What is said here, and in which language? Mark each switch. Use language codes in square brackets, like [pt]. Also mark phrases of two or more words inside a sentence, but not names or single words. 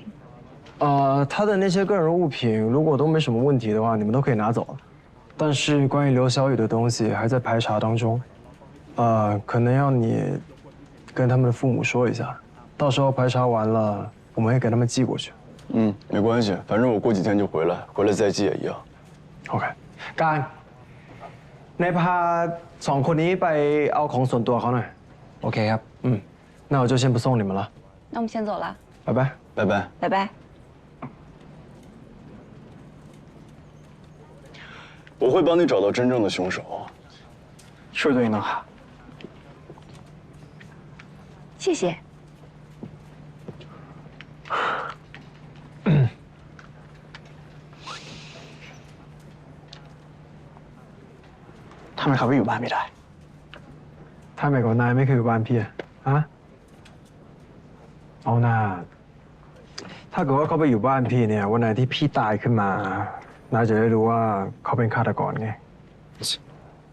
[zh] 他的那些个人物品如果都没什么问题的话，你们都可以拿走了。但是关于刘小雨的东西还在排查当中，可能要你跟他们的父母说一下，到时候排查完了，我们会给他们寄过去。嗯，没关系，反正我过几天就回来，回来再寄也一样。 [th] OK， การนายพา2คนนี้ไปเอาของส่วนตัวเขาหน่อยโอเคครับ [zh] 那我就先不送你们了。那我们先走了，拜拜，拜拜，拜拜。我会帮你找到真正的凶手。确定的哈。谢谢。 [th] ทำไมเขาไปอยู่บ้านไม่ได้ ถ้าหมายก่อนนายไม่เคยอยู่บ้านพี่อะเอาหน้าถ้าเกิดว่าเขาไปอยู่บ้านพี่เนี่ยวันไหนที่พี่ตายขึ้นมานายจะได้รู้ว่าเขาเป็นฆาตกรไง